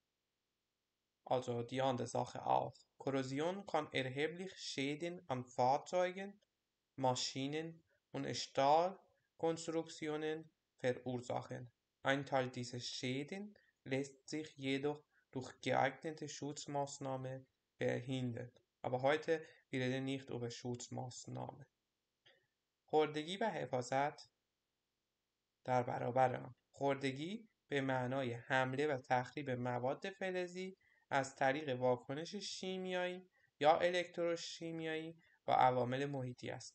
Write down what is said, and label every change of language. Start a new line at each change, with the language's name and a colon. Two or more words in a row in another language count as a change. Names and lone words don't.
German: Also die andere Sache auch. Korrosion kann erheblich Schäden an Fahrzeugen, Maschinen und Stahlkonstruktionen verursachen. Ein Teil dieser Schäden lässt sich jedoch durch geeignete Schutzmaßnahmen verhindern. Aber heute wir reden nicht über Schutzmaßnahmen.
Persian: خوردگی و حفاظت در برابر آن. خوردگی به معنای حمله و تخریب مواد فلزی از طریق واکنش شیمیایی یا الکتروشیمیایی با عوامل محیطی است.